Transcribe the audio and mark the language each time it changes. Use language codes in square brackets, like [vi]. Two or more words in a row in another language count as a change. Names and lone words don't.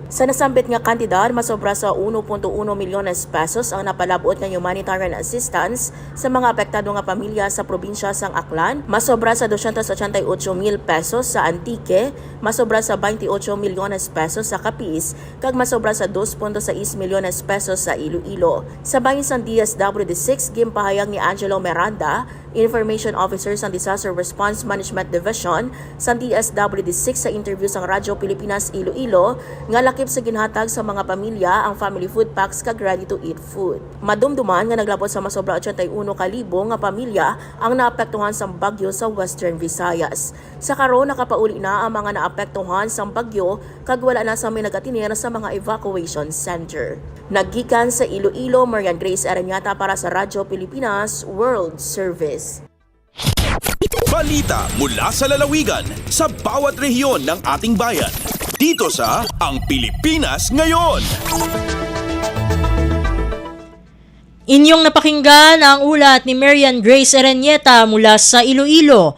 [hil] Sa nasambit nga kantidad, masobra sa 1.1 milyones pesos ang napalabot nga [en] humanitarian assistance [hil] sa mga apektado nga pamilya sa probinsya sang Aklan, masobra sa 288 mil pesos sa Antique, masobra sa 28 milyones pesos sa Capiz, kag sobra sa 2.6 milyones pesos sa Iloilo. Sa bahin sang DSWD6, gimpahayag ni Angelo Miranda, Information Officer sa Disaster Response Management Division sa DSWD6 sa interview sa Radyo Pilipinas Iloilo, nga lakip sa ginhatag sa mga pamilya ang [en] family food packs [hil] kag [en] ready-to-eat food. [hil] Madumduman nga naglabot sa masobra 81,000 nga pamilya ang naapektuhan sa bagyo sa Western Visayas. Sa karon nakapauli na ang mga naapektuhan sa bagyo kag wala na sa may nagatinir sa mga [en] evacuation center. [hil] Naggikan sa Iloilo, Marian Grace Erenieta para sa Radyo Pilipinas World Service. [tl] Balita mula sa lalawigan sa bawat rehiyon ng ating bayan. Dito sa Ang Pilipinas Ngayon. Inyong napakinggan ang ulat ni Marian Grace Erenieta mula sa Iloilo.